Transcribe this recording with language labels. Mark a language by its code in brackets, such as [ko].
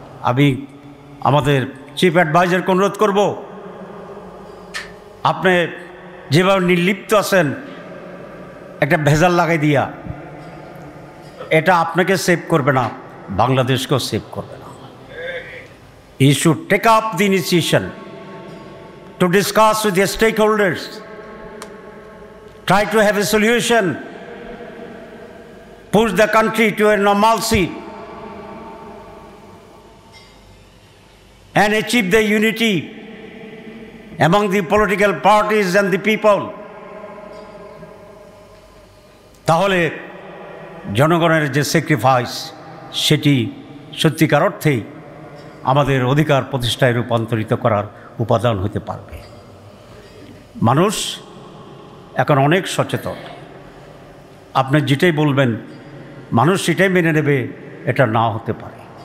[bn] আমি আমাদের চিফ অ্যাডভাইজারকে অনুরোধ করব, আপনি যেভাবে নির্লিপ্ত আছেন একটা ভেজাল লাগাই দিয়া, এটা আপনাকে সেভ করবে না, বাংলাদেশকেও সেভ করবে না। [en] He should take up the initiation to discuss with the stakeholders, try to have a solution, push the country to a normalcy and achieve the unity among the political parties and the people. [bn] তাহলে জনগণের যে sacrifice সেটি সত্যিকার অর্থেই আমাদের অধিকার প্রতিষ্ঠায় রূপান্তরিত করার উপাদান হতে পারবে। মানুষ এখন অনেক সচেতন, আপনি যেটাই বলবেন মানুষ সেটাই মেনে নেবে, এটা না হতে পারে।